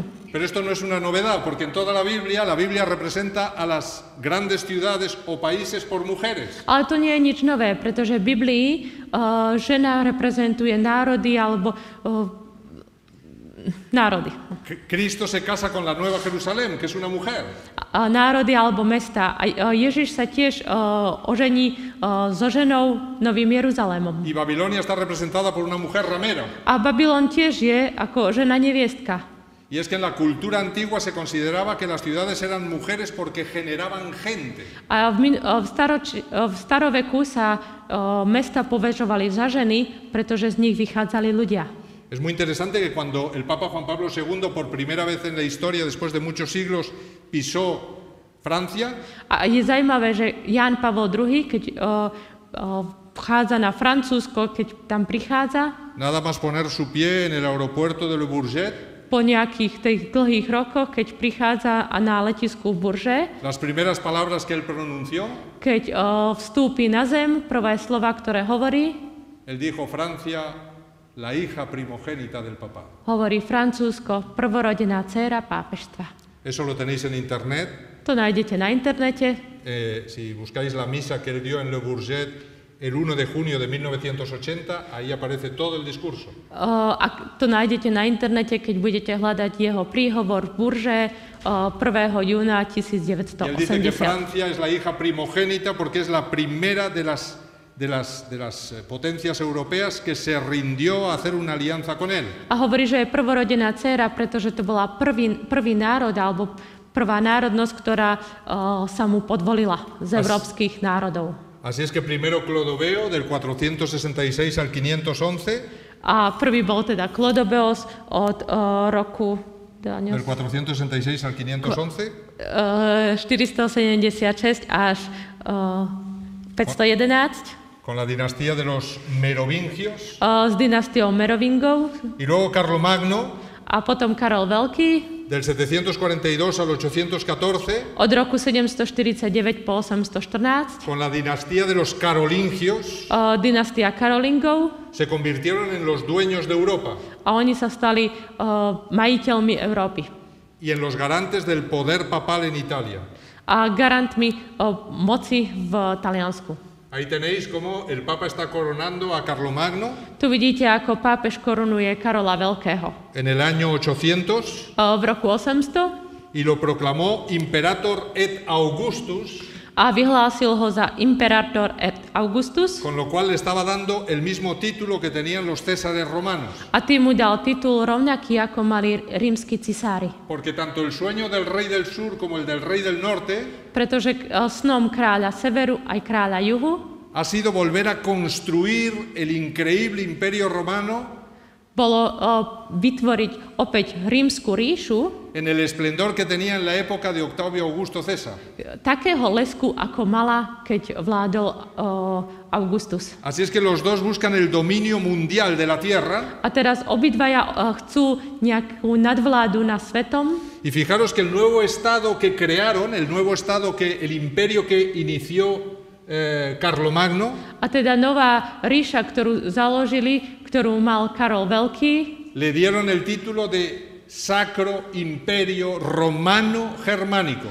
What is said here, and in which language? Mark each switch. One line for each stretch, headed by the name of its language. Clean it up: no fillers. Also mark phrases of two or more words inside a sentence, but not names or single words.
Spanish: Pero esto no es una novedad, porque en toda la Biblia representa a las grandes ciudades o países por mujeres.
Slovak: Ale to nie je nič nové, pretože v Biblii žena reprezentuje národy alebo národy.
Spanish: Cristo se casa con la Nueva Jerusalén, que es una mujer.
Slovak: Národy alebo mesta. A Ježiš sa tiež ožení so ženou Novým Jeruzalémom.
Spanish: Y Babilonia está representada por una mujer ramera.
Slovak: A Babylon tiež je ako žena neviestka.
Spanish: Y es que en la cultura antigua se consideraba que las ciudades eran mujeres porque generaban gente.
Slovak: A v staroveku sa mesta považovali za ženy, pretože z nich vychádzali ľudia.
Spanish: Es muy interesante que cuando el Papa Juan Pablo II, por primera vez en la historia, después de muchos siglos, pisó Francia.
Slovak: A je zaujímavé, že Ján Pavol II, keď vchádza na Francúzsko, keď tam prichádza,
Spanish: nada más poner su pie en el aeropuerto de Le Bourget,
Slovak: po nejakých tých dlhých rokoch, keď prichádza na letisku v Bourget,
Spanish: las primeras palabras que él pronunció,
Slovak: keď vstúpi na zem, prvé slova, ktoré hovorí,
Spanish: él dijo: Francia, la hija primogénita del Papa.
Slovak: Hovorí Francúzsko, prvorodená dcéra pápežstva.
Spanish: Eso lo tenéis en internet.
Slovak: To nájdete na internete.
Spanish: Si buscáis la misa que él dio en Le Bourget el 1 de junio de 1980, ahí aparece todo el discurso.
Slovak: Ak to nájdete na internete, keď budete hľadať jeho príhovor v Burže 1. júna
Spanish: Y él dice que
Slovak: 1980.
Spanish: Francia es la hija primogénita porque es la primera de las potencias europeas que se rindió a hacer una alianza con él.
Slovak: A hovorí, že je prvorodená dcéra, pretože to bola prvý národ alebo prvá národnosť, ktorá sa mu podvolila z európskych národov.
Spanish: Así es que primero Clodoveo del 466 al 511.
Slovak: A prvý bol teda Klodobeos od roku
Spanish: Del 466 al 511.
Slovak: 476 až 511
Spanish: Con la dinastía de los Merovingios.
Slovak: s dynastiou Merovingov
Spanish: Y luego Carlomagno
Slovak: a potom Karol Veľký
Spanish: del 742 al 814.
Slovak: od roku 749 po 814.
Spanish: Con la dinastía de los Carolingios.
Slovak: Dynastia Karolingov
Spanish: Se convirtieron en los dueños de Europa
Slovak: a oni sa stali majiteľmi Európy
Spanish: y en los garantes del poder papal en Italia.
Slovak: a garantmi moci v Taliansku.
Spanish: Ahí tenéis cómo el Papa está coronando a Carlomagno
Slovak: Tu vidíte, ako pápež korunuje Karola Veľkého.
Spanish: en el año 800
Slovak: V roku 800
Spanish: y lo proclamó
Latin: Imperator et Augustus,
Slovak: a vyhlásil ho za
Latin: Imperator et Augustus
Spanish: con lo cual le estaba dando el mismo título que tenían los Césares romanos.
Slovak: a tým mu dal titul rovnaký, ako mali rímski cisári.
Spanish: Porque tanto el sueño del rey del sur como el del rey del norte
Slovak: Pretože snom kráľa severu aj kráľa juhu
Spanish: ha sido volver a construir el increíble imperio romano
Slovak: bolo vytvoriť opäť rímsku ríšu
Spanish: en el esplendor que tenía en la época de Octavio Augusto César.
Slovak: takého lesku, ako mala, keď vládol Augustus.
Spanish: Así es que los dos buscan el dominio mundial de la tierra.
Slovak: A teraz obidvaja chcú nejakú nadvládu na svetom.
Spanish: Y fijaros que el nuevo estado que crearon, el imperio que inició Carlomagno,
Slovak: A teda nová ríša, ktorú založili, ktorú mal Karol Veľký,
Spanish: le dieron el título de Sacro Imperio Romano Germánico.